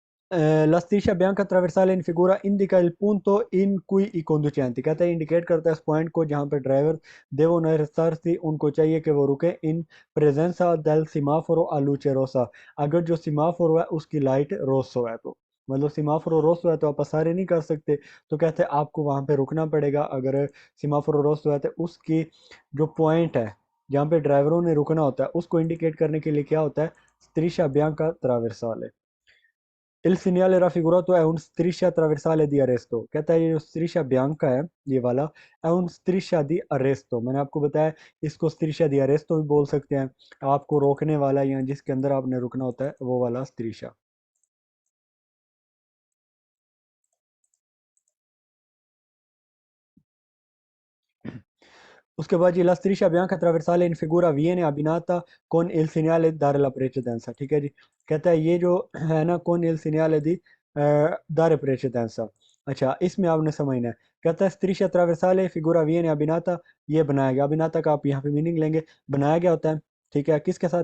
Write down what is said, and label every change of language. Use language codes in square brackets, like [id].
[it] La striscia bianca trasversale in figura indica il punto in cui i conducenti, [hi] कहता है indicate करता है इस पॉइंट को जहाँ पे ड्राइवर [it] devono arrestarsi, [hi] उनको चाहिए कि वो रुके, [it] in presenza del semaforo a luce rossa, [hi] अगर जो सिमाफोरो है उसकी लाइट रोसो है तो, मतलब सिमाफोरो रोसो है तो आप सारे नहीं कर सकते, तो कहते हैं आपको वहाँ पे रुकना पड़ेगा। अगर सिमाफोरो रोसो है तो उसकी जो पॉइंट है जहाँ पे ड्राइवरों ने रुकना होता है उसको इंडिकेट करने के लिए क्या होता है? [it] striscia bianca ट्रावर्साले। Il segnale raffigurato è un striscia trasversale di arresto। [hi] कहता है ये जो [it] striscia bianca [hi] है, ये वाला, [it] è un striscia di arresto। [hi] मैंने आपको बताया इसको [it] striscia di arresto [hi] भी बोल सकते हैं, आपको रोकने वाला या जिसके अंदर आपने रुकना होता है वो वाला striscia। उसके बाद ये [it] la striscia bianca trasversale in figura viene abbinata con il segnale dare la precedenza, [hi] ठीक है जी। कहता है ये जो है ना [it] con il segnale di dare precedenza, [hi] अच्छा इसमें आपने समझना है। कहता है [it] striscia trasversale figura viene abbinata, [hi] ये बनाया गया, अबिनाता का आप यहाँ पे मीनिंग लेंगे, बनाया गया होता है, ठीक है, किसके साथ?